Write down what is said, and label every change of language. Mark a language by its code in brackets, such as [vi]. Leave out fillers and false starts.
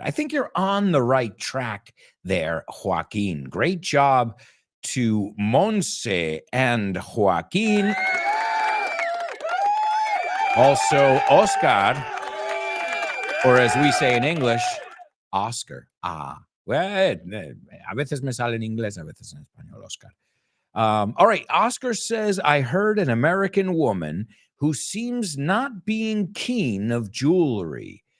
[en] I think you're on the right track there, Joaquin. Great job to Monse and Joaquin. Also, Oscar, or as we say in English, Oscar. [es] Well, a veces me sale en inglés, a veces en español, Oscar. [en] All right, Oscar says, I heard an American woman who seems not being keen of jewelry.